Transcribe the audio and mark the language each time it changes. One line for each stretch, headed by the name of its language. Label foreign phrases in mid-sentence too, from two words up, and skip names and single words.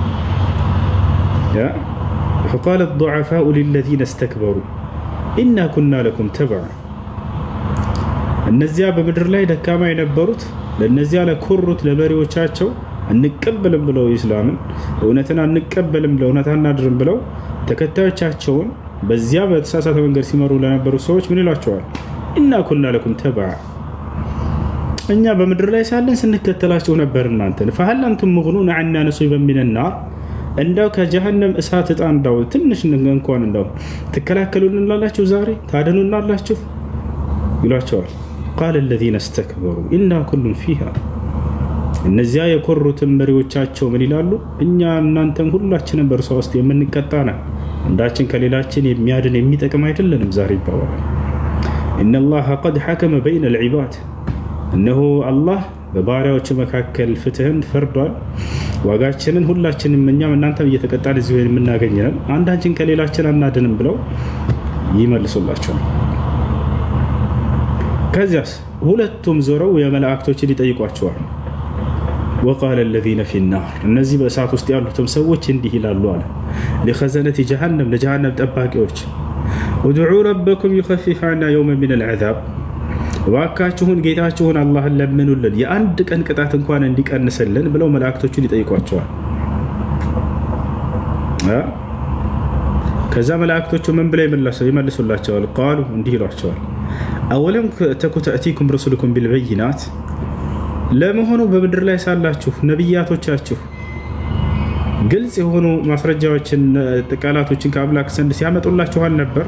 Arabic: فقال الضعفاء للذين استكبروا إنا كنا لكم تبعا
Amharic: እነዚያ በምድር ላይ ደካማ የነበሩት ለነዚያ ለኮሩት ለመሪዎቻቸው አንቀበልም ብለው ኢስላምን እውነትን አንቀበልም ብለው እውነት አናድርም ብለው ተከታዮቻቸውን በዚያ በተሳሳተ መንገድ ሲመሩ ለነበሩ ሰዎች ምን ይሏቸዋል?
Arabic: إنا كنا لكم تبعا
Amharic: እኛ በምድር ላይ ሳለን ስንከተላቸው ነበር እናንተን
Arabic: فهل انتم مغنون عنا نصيبا من النار
Amharic: እንዳው ከጀሃነም እሳት እጣ እንዳው ትንሽ እንኳን እንዳው ተከላከሉልናላችሁ ዛሬ ታደኑናላችሁ ይሏቸዋል።
Arabic: قال الذين استكبروا إنا كل فيها
Amharic: እነዚያ የኮሩትን መሪዎቻቸው ምን ይላሉ? እኛ እናንተም ሁላችንም በእርሷ ውስጥ የምንቀጣ ነን፣ አንዳችን ከሌላችን የሚያድን የሚጠቅም አይደለንም ዛሬ ይባላል።
Arabic: إن الله قد حكم بين العباد
Amharic: እነሆ አላህ በባሪያዎቹ መካከል ፍትህን ፈርዷል። ዋጋችንን ሁላችንም እኛም እናንተም እየተቀጣን እዚሁ የምናገኘን አንዳችን ከሌላችን አናድንም ብለው ይመልሱላቸዋል። ከዚያስ ሁለቱም ዞረው የመላእክቶችን ይጠይቋቸዋል።
Arabic: وقال الذين في النار
Amharic: እነዚህ በእሳት ውስጥ ያሉትም ሰዎች እንዲህ ይላሉ አለ
Arabic: لخزنة جهنم
Amharic: ለጀሃነም ጠባቂዎች
Arabic: ادعوا ربكم يخفف عنا يوما من العذاب
Amharic: እባካችሁን ጌታችሁን አላህን ለምኑልን የአንድ ቀን ቅጣት እንኳን እንዲቀንስልን ብለው መላእክቶቹን ይጠይቋቸዋል። ከዛ መላእክቶቹ ምን ብለው ይመልሱላቸዋል? ቃሉ እንዲህ ይሏቸዋል፣
Arabic: أولم تك تأتيكم رسلكم بالبينات፣
Amharic: ለመሆኑ በምድር ላይ ሳላችሁ ነቢያቶቻችሁ ግልጽ የሆኑ ማስረጃዎችን ቃላቶችን ከአምላክ ዘንድ ሲያመጡላችኋል ነበር?